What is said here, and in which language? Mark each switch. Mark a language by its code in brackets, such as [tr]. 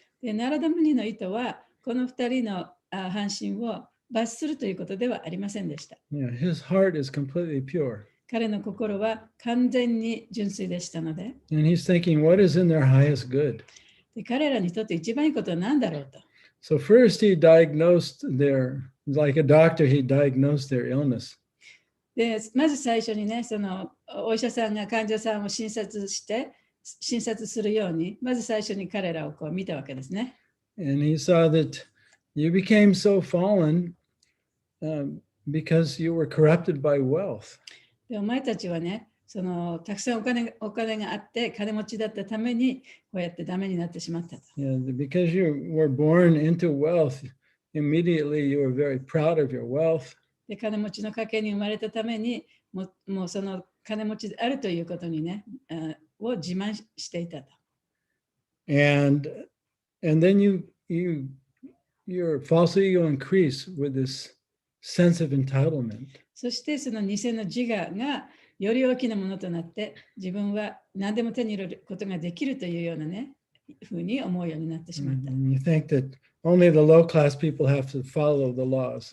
[ja] でナラダムニの意図はこの2人の半身を罰するということではありませんでした。 [en] Yeah, his heart is completely pure. [ja] 彼の心は完全に純粋でしたので、 [en] And he's thinking, what is in their highest good? [ja] で彼らにとって一番いいことは何だろうと。 [en] So first he diagnosed like a doctor, he diagnosed their illness. [ja] でまず最初にね、そのお医者さんが患者さんを診察するように、まず最初に彼らをこう見たわけですね。 [en] And he saw that you became so fallen because you were corrupted by wealth. [ja] でお前たちはね、そのたくさんお金があって金持ちだったためにこうやってダメになってしまったと。 [en] Yeah, because you were born into wealth, immediately you were very proud of your wealth. [ja] で金持ちの家系に生まれたためにもうその金持ちであるということにね、を自慢していたと。 [en] And then your false ego increased with this sense of entitlement. [ja] そしてその偽の自我がより大きなものとなって自分は何でも手に入れることができるというようなね、ふうに思うようになってしまった。 [en] And you think that only the low class people have to follow the laws.